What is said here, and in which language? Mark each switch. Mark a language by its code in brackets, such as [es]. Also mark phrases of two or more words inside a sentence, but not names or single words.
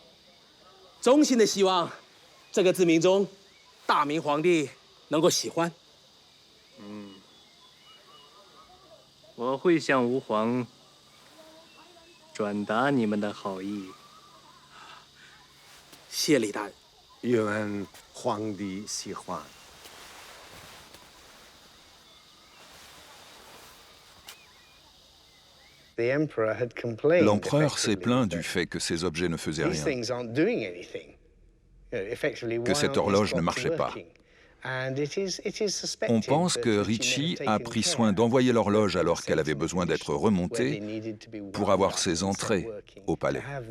[zh] 衷心的希望这个字明钟，大明皇帝能够喜欢。我会向吾皇转达你们的好意。谢李大人。愿皇帝喜欢。 [fr] L'empereur s'est plaint du fait que ces objets ne faisaient rien, que cette horloge ne marchait pas. On pense que Ricci a pris soin d'envoyer l'horloge alors qu'elle avait besoin d'être remontée pour avoir ses entrées au palais.